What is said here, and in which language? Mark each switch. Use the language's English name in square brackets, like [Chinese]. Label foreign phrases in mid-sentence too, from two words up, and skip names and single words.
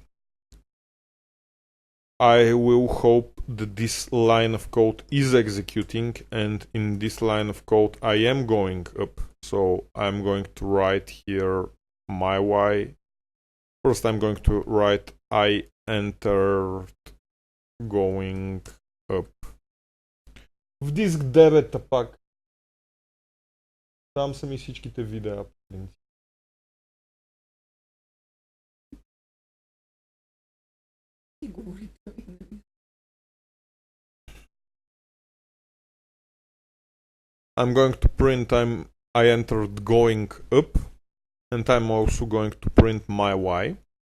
[English] I will hope that this line of code is executing, and in this line of code I am going up. So I'm going to write here my y. First I'm going to write I entered going up. [Bulgarian] В диск 9 пак. Там са ми всичките видеа. [English] I'm going to print I entered going up, and I'm also going to print my y.